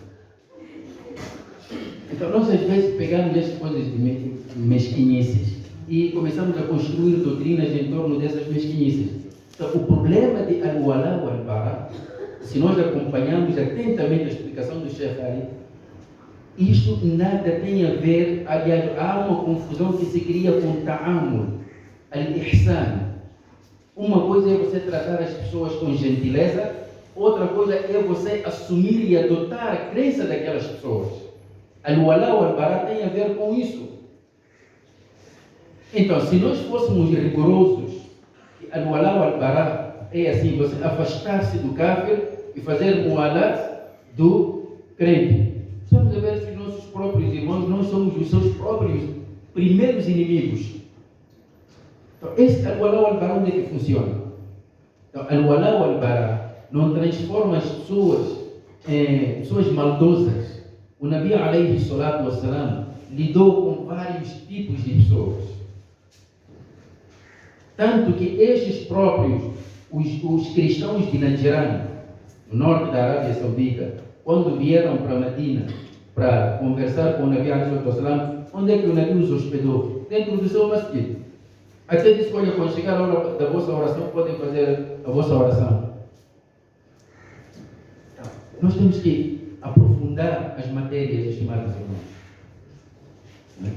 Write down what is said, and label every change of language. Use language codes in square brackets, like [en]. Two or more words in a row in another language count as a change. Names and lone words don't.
[pt] Então nós às vezes pegamos essas coisas de mesquinhices e começamos a construir doutrinas em torno dessas mesquinhices. Então o problema de [ar] الولاء والبراء, [pt] se nós acompanharmos atentamente a explicação do Sheikh Ali, isto nada tem a ver, aliás, há uma confusão que se cria com [ar] تعامل، الإحسان. [pt] Uma coisa é você tratar as pessoas com gentileza, outra coisa é você assumir e adotar a crença daquelas pessoas. [ar] الولاء والبراء [pt] tem a ver com isso. Então, se nós fôssemos rigorosos, [ar] الولاء والبراء [pt] é assim, você afastar-se do kafir e fazer mualat do crente. Precisamos ver se os nossos próprios irmãos, nós somos os seus próprios primeiros inimigos. Então, esse [ar] الولاء والبراء [pt] onde é que funciona? Então, [ar] الولاء والبراء [pt] não transforma as pessoas em pessoas maldosas. O Nabi [ar] عليه الصلاة والسلام [pt] lidou com vários tipos de pessoas. Tanto que estes próprios, os cristãos de Najran, no norte da Arábia Saudita, quando vieram para Medina para conversar com o Nabi [ar] عليه الصلاة والسلام, [pt] onde é que o Nabi os hospedou? Dentro do seu masjid. Até disse, olha, quando chegar a hora da vossa oração, podem fazer a vossa oração. Nós temos que aprofundar as matérias, estimados irmãos.